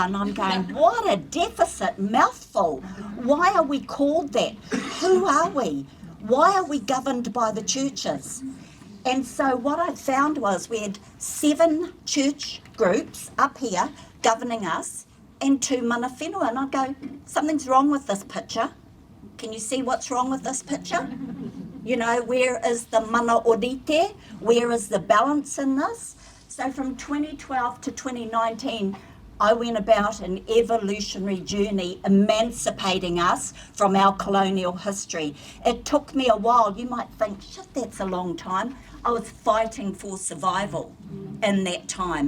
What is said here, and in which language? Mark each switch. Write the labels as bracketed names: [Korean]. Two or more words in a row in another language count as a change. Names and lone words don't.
[English] And I'm going, what a deficit mouthful. Why are we called that? Who are we? Why are we governed by the churches? And so what I found was we had 7 church groups up here governing us, and 2 [Māori] mana whenua. [English] And I go, something's wrong with this picture. Can you see what's wrong with this picture? You know, where is the [Māori] mana orite? [English] Where is the balance in this? So from 2012 to 2019, I went about an evolutionary journey emancipating us from our colonial history. It took me a while. You might think, shit, that's a long time. I was fighting for survival in that time.